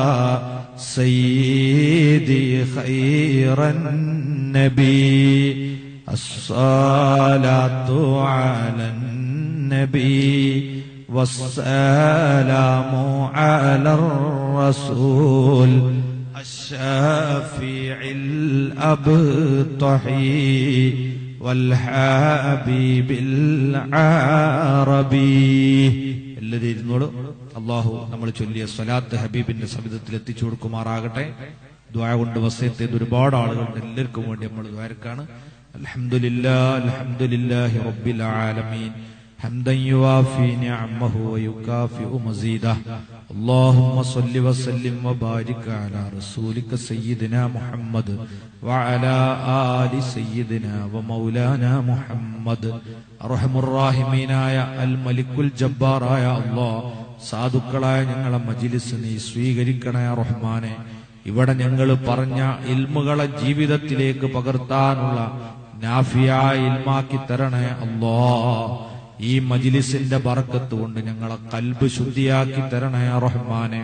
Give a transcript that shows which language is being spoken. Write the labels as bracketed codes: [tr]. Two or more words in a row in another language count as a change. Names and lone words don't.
[ar] سيدي خير النبي الصلاة على النبي والسلام على الرسول الشافع الأبطحي والحبيب العربي الذي نور [ml] അള്ളാഹു നമ്മൾ ചൊല്ലിയ സ്വലാത്ത് ഹബീബിന്റെ സവിധത്തിൽ എത്തിച്ചു കൊടുക്കുമാറാകട്ടെ. ദുആ കൊണ്ട് വസിയത്ത് ചെയ്ത ഒരുപാട് ആളുകളുണ്ട്. എല്ലാവർക്കും വേണ്ടി നമ്മൾ ദുആർക്കാണ്. [ar] الحمد لله رب العالمين حمدا يوافي نعمه ويكافئ مزيده اللهم صل وسلم وبارك على رسولك سيدنا محمد وعلى آل سيدنا ومولانا محمد أرحم الراحمين يا الملك الجبار يا الله [ml] സാധുക്കളായ ഞങ്ങളെ മജ്ലിസ് നീ സ്വീകരിക്കണേ റഹ്മാനെ. ഇവിടെ ഞങ്ങൾ പറഞ്ഞ ഇൽമുകളെ ജീവിതത്തിലേക്ക് പകർത്താനുള്ള നാഫിയായ ഇൽമാക്കി തരണേ അല്ലാഹ്. ഈ മജ്ലിസിന്റെ ബർക്കത്ത് കൊണ്ട് ഞങ്ങളെ കൽബ് ശുദ്ധിയാക്കി തരണേ റഹ്മാനെ.